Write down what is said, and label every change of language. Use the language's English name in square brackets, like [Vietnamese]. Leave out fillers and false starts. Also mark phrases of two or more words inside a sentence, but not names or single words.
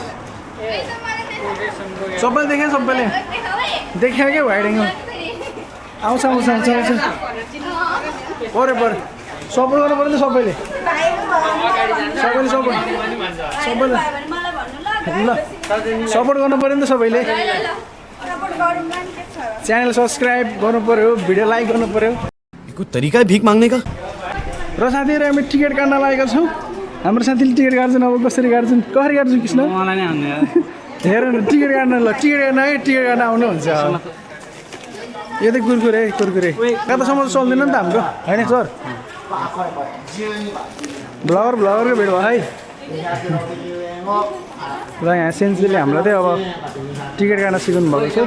[Nepali] सबैले देख्यो सबैले देख्यो क्या [English] wide angle [Nepali] आउँछ पऱ्यो सपोर्ट गर्नु पऱ्यो नि त सबैले ल सपोर्ट गर्नु पऱ्यो नि त सबैले [English] channel subscribe [Nepali] गर्नु पऱ्यो [English] video like [Nepali] गर्नु पऱ्यो [Hindi] कोई तरीका है भीख मांगने का [Nepali] र साथीहरू हामी टिकट काट्न लागेका छौँ हाम्रो साथीले टिकट काट्छन् अब कसरी काट्छन् कृष्ण मलाई नै हान्ने हेर न टिकट काट्न ल टिकट काट्न आउनुहुन्छ यो त कुरकुरे कतासम्म चल्दैन नि त हाम्रो होइन सर ब्लगरको भेट भयो है र यहाँ सेन्सीले हामीलाई चाहिँ अब टिकट काट्न सिकाउनु भएको छ